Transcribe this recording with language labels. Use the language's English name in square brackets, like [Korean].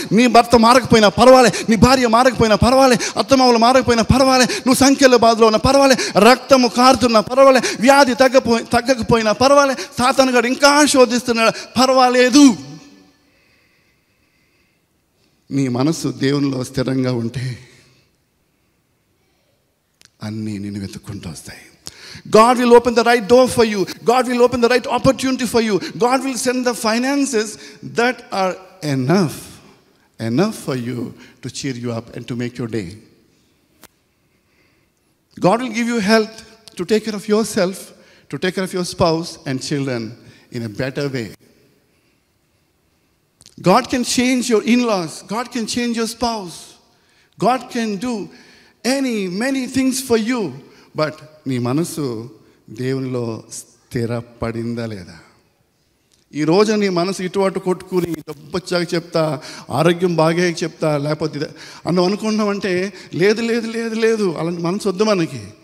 [Telugu] నీ భర్త మారకపోయినా పర్వాలే, నీ భార్య మారకపోయినా పర్వాలే, అత్తమామలు మారకపోయినా పర్వాలే, నువ్వు సంఖ్యల బాధలో ఉన్నా పర్వాలే, రక్తము కారుతున్నా పర్వాలే, వ్యాధి తగ్గకపోయినా పర్వాలే, సాతాను గాడు ఇంకా శోధిస్తున్నాడు పర్వాలేదు. నీ మనసు దేవునిలో స్థిరంగా ఉంటే అన్నీ నిన్ను వెతుక్కుంటూ వస్తాయి. [English] God will open the right door for you. God will open the right opportunity for you. God will send the finances that are enough for you to cheer you up and to make your day. God will give you health to take care of yourself, to take care of your spouse and children in a better way. God can change your in-laws. God can change your spouse. God can do many things for you. [Telugu] But నీ మనసు దేవునిలో స్థిరపడిందా లేదా? ఈరోజు నీ మనసు ఇటు అటు కొట్టుకుని డబ్బు వచ్చాక చెప్తా, ఆరోగ్యం బాగా చెప్తా, లేకపోతే అన్నం అనుకున్నామంటే లేదు లేదు లేదు లేదు, అలాంటి మనసు వద్దు మనకి.